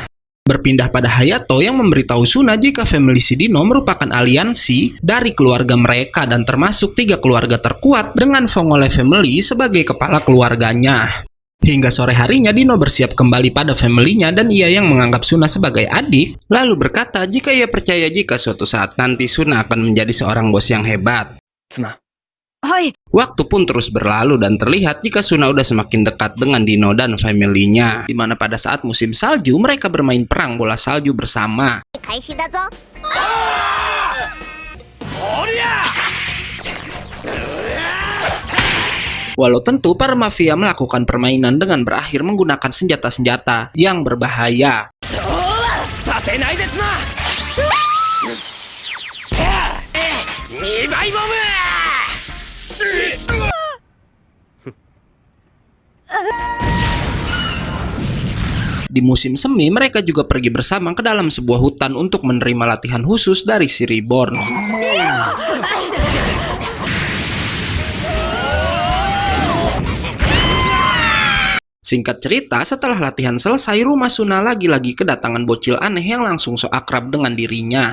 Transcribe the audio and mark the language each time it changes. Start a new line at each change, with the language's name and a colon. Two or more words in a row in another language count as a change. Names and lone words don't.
Indonesian: Berpindah pada Hayato yang memberitahu Suna jika family si Dino merupakan aliansi dari keluarga mereka dan termasuk 3 keluarga terkuat dengan Fongole family sebagai kepala keluarganya. Hingga sore harinya Dino bersiap kembali pada family-nya dan ia yang menganggap Suna sebagai adik, lalu berkata jika ia percaya jika suatu saat nanti Suna akan menjadi seorang bos yang hebat.
Japanese: ツナ。はい。
Indonesian: Waktu pun terus berlalu dan terlihat jika Suna udah semakin dekat dengan Dino dan family-nya, di mana pada saat musim salju mereka bermain perang bola salju bersama.
Japanese: 開始だぞ。
Indonesian: Walau tentu para mafia melakukan permainan dengan berakhir menggunakan senjata-senjata yang berbahaya.
Japanese: させないでツナ。2倍ボム。
Indonesian: Di musim semi, mereka juga pergi bersama ke dalam sebuah hutan untuk menerima latihan khusus dari si Reborn. Singkat cerita, setelah latihan selesai, rumah Suna lagi-lagi kedatangan bocil aneh yang langsung so akrab dengan dirinya.